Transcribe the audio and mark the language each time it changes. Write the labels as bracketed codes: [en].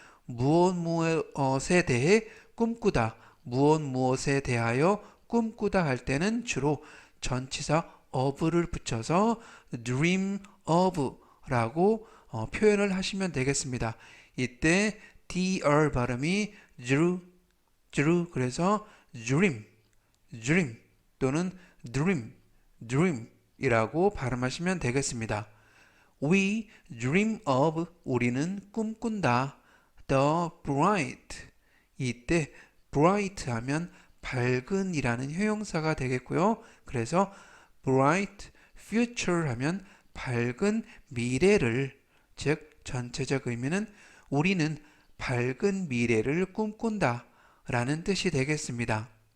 [ko] 무엇에 대해 꿈꾸다, 무엇에 대하여 꿈꾸다 할 때는 주로 전치사 of를 붙여서 dream of 라고 표현을 하시면 되겠습니다. 이때 dr 발음이 drew 그래서 dream 또는 dream 이라고 발음하시면 되겠습니다. [en] We dream of [ko] 우리는 꿈꾼다. [en] The bright [ko] 이때 bright 하면 밝은 이라는 형용사가 되겠고요. 그래서 bright future 하면 밝은 미래를, 즉 전체적 의미는 우리는 밝은 미래를 꿈꾼다 라는 뜻이 되겠습니다.